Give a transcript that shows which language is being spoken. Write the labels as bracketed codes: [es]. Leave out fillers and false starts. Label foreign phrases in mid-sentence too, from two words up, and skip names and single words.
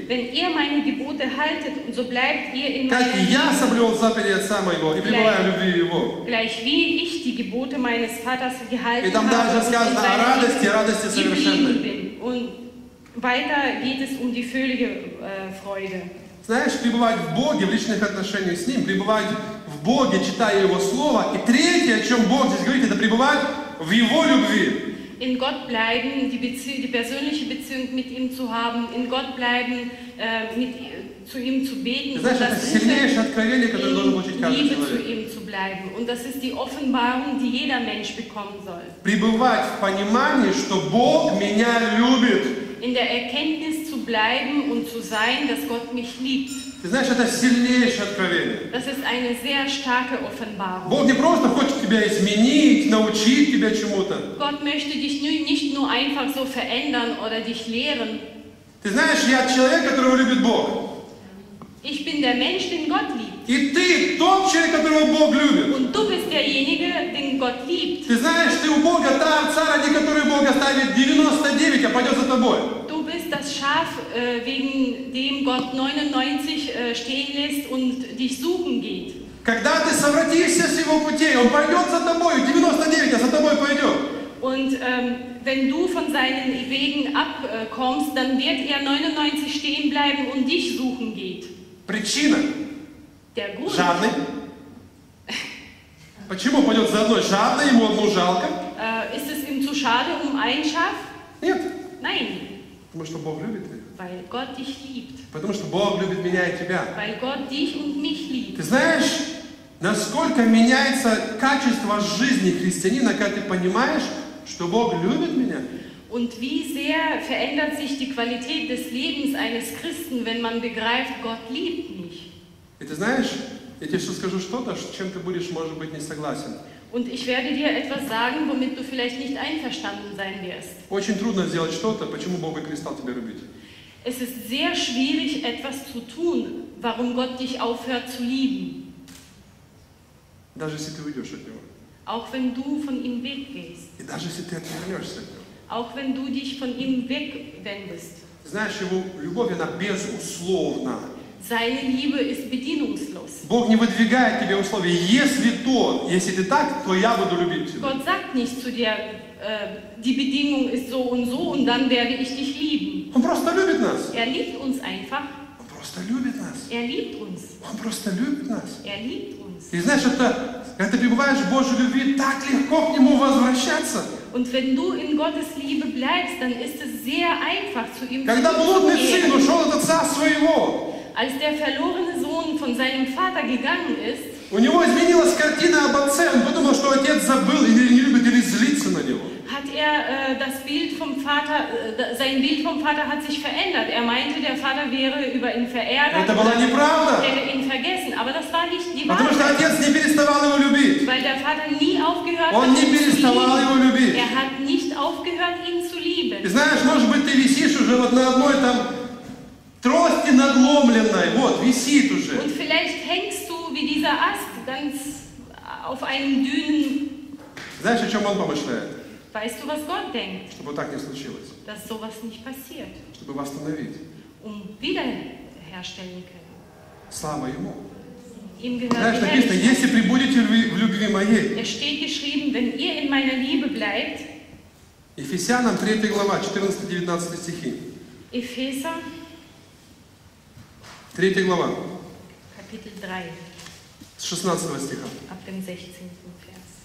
[de] Wenn ihr meine Gebote haltet, und so bleibt ihr in [ru] как [de] meiner [ru] и я [de] Liebe. [ru] соблюл заповеди Отца моего и пребываю в любви Его». [de] Gleich wie ich die Gebote meines Vaters [ru] И [de] gehalten [ru] там [de] habe [ru] дальше [de] und in [ru] сказано о [de] seiner [ru] радости, [de] Liebe [ru] радости [de] geblieben [ru] совершенной. [de] bin. Und weiter geht es um die völlige Freude. [ru] Знаешь, пребывать в Боге, в личных отношениях с Ним, пребывать в Боге, читая Его Слово. И третье, о чем Бог здесь говорит, это пребывать в Его любви. [de] In Gott bleiben, die persönliche Beziehung mit ihm zu haben, in Gott bleiben, zu ihm zu beten, [ru] Знаешь, это сильнейшее откровение, которое должен получить [de] in [ru] каждый [de] Liebe zu [ru] человек. [de] ihm zu bleiben. Und das ist die Offenbarung, die jeder Mensch bekommen soll. [ru] Пребывать в понимании, что Бог меня любит. [de] In der Erkenntnis zu bleiben und zu sein, dass Gott mich liebt. [ru] Ты знаешь, это сильнейшее откровение. [de] Das ist eine sehr starke Offenbarung. [ru] Бог не просто хочет тебя изменить, научить тебя чему-то. [de] Gott möchte dich nicht nur einfach so verändern oder dich lehren. [ru] Ты знаешь, я человек, которого любит Бог. [de] Ich bin der Mensch, den Gott liebt. [ru] И ты тот человек, которого Бог любит. [de] Und du bist derjenige, den Gott liebt. [ru] Ты знаешь, ты у Бога та овца, ради которой Бог оставит 99, а пойдет за тобой. [de] Du bist das Schaf, wegen dem Gott 99 stehen lässt und dich suchen geht. [ru] Когда ты совратишься с его путей, он пойдет за тобой, 99, а за тобой пойдет. [de] Und wenn du von seinen Wegen abkommst, dann wird er 99 stehen bleiben und dich suchen geht. [ru] Причина. [de] Der Grund. [ru] Жадный. Почему пойдет за одной? Жадный, ему одну жалко. [de] Ist es ihm zu schade um ein Schaf? [ru] Нет. [de] Nein, [ru] Потому что Бог любит тебя. [de] weil Gott dich liebt. [ru] Потому что Бог любит меня и тебя. [de] Weil Gott dich und mich liebt. [ru] Ты знаешь, насколько меняется качество жизни христианина, когда ты понимаешь, что Бог любит меня? [de] Und wie sehr verändert sich die Qualität des Lebens eines Christen, wenn man begreift, Gott liebt mich. [ru] И ты знаешь, я тебе сейчас скажу что-то, с чем ты будешь, может быть, не согласен. [de] Und ich werde dir etwas sagen, womit du vielleicht nicht einverstanden sein wirst. [ru] Очень трудно сделать что-то, почему Бог и перестал тебя любить. [de] Es ist sehr schwierig, etwas zu tun, warum Gott dich aufhört zu lieben. [ru] Даже если ты уйдешь от Него. [de] Auch wenn du von ihm weggehst. [ru] И даже если ты отвернешься от Него. [de] Auch wenn du dich von ihm wegwendest. [ru] Ты знаешь, Его любовь, она безусловна. [de] Seine Liebe ist bedingungslos. [ru] Бог не выдвигает тебе условия. Если ты так, то я буду любить тебя. [de] Gott sagt nicht zu dir, die Bedingung ist so und dann werde ich dich lieben. [ru] Он просто любит нас. [de] Er liebt uns einfach. [ru] Он просто любит нас. [de] Er liebt uns. [ru] Он просто любит нас. [de] Er liebt uns. [ru] И знаешь, когда ты пребываешь в Божьей любви, так легко к Нему возвращаться. [de] Und wenn du in Gottes Liebe bleibst, dann ist es sehr einfach, zu ihm [ru] Когда блудный сын [de] zurückzukehren. [ru] ушел от отца своего, [de] Als der verlorene Sohn von seinem Vater gegangen ist, [ru] у него изменилась картина об отце. Он подумал, что отец забыл или не любит, или злится на него. [de] hat er das Bild vom Vater, sein Bild vom Vater hat sich verändert. Er meinte, der Vater wäre über ihn verärgert, [ru] Это была неправда. [de] hätte ihn vergessen. Aber das war nicht die [ru] Потому что [de] Wahrheit, [ru] отец не переставал его любить. [de] weil der Vater nie aufgehört [ru] Он [de] hat, [ru] не [de] ihn zu [ru] переставал его [de] lieben. [ru] любить. [de] Er hat nicht aufgehört, ihn zu lieben. [ru] И знаешь, может быть, ты висишь уже вот на одной там трости надломленной. Вот, висит уже. [de] Und vielleicht hängst du wie dieser Ast ganz auf einem dünnen. [ru] Знаешь, о чем он помышляет? [de] Weißt du, was Gott denkt? [ru] Чтобы так не случилось. [de] Dass sowas nicht passiert, [ru] Чтобы восстановить. [de] wiederherstellen können. [ru] Слава Ему. [de] Ihm gehört [ru] Знаешь, [de] die [ru] написано, [de] Herrlichkeit. [ru] если прибудете в любви моей. [de] Es steht geschrieben, wenn ihr in meiner Liebe bleibt, [ru] Ефесянам 3 глава, 14-19 стихи. [de] Epheser, [ru] 3 глава. [de] Kapitel 3. [ru] с 16 стиха. [de] ab dem 16. Vers.